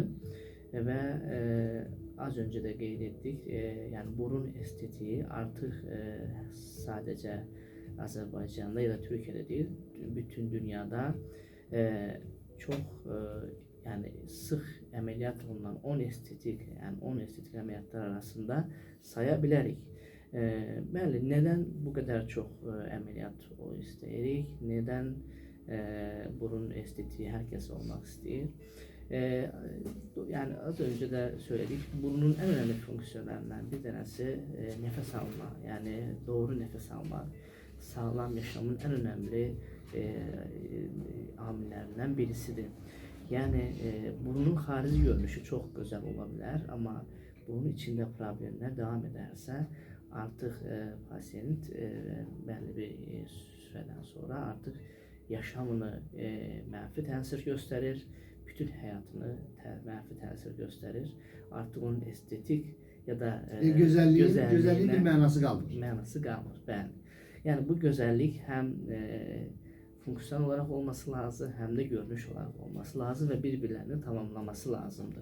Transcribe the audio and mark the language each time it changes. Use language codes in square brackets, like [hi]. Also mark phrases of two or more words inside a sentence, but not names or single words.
[az] Və az öncə də qeyd etdik, yəni burun estetiği artıq sadəcə Azərbaycanda ya da Türkiyədə deyil, bütün dünyada çox yəni sıx əməliyyat olunan 10 estetik əməliyyatlar arasında saya bilərik. Bəli, nədən bu qədər çox əməliyyat istəyirik? Nədən burun estetiği hər kəs olmaq istəyir? [tr] Yəni az öncə də söyledik, burnun en önemli fonksiyonlarından bir tanesi nefes alma, yani doğru nefes almak, sağlam yaşamın en önemli amillerinden birisidir. Yani burnun harici görünüşü çok güzel olabilir ama bunun içinde problemler devam ederse artık pasient belli bir süreden sonra artık [az] yaşamını mənfi təsir göstərir, bütün həyatını mənfi təsir göstərir. Artıq onun estetik ya da gözəlliyin bir mənası qalmır. Mənası qalmır, bəli. Yəni bu gözəllik həm funksiyon olaraq olması lazım, həm də görünüş olaraq olması lazım və bir-birlərini tamamlaması lazımdır.